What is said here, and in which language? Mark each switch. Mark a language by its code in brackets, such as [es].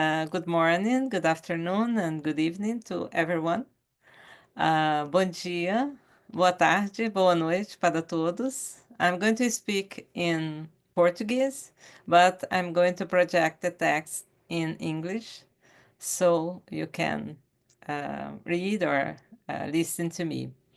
[en] Good morning, good afternoon, and good evening to everyone. [pt] Bom dia, boa tarde, boa noite para todos. [en] I'm going to speak in Portuguese, but I'm going to project the text in English so you can read or listen to me.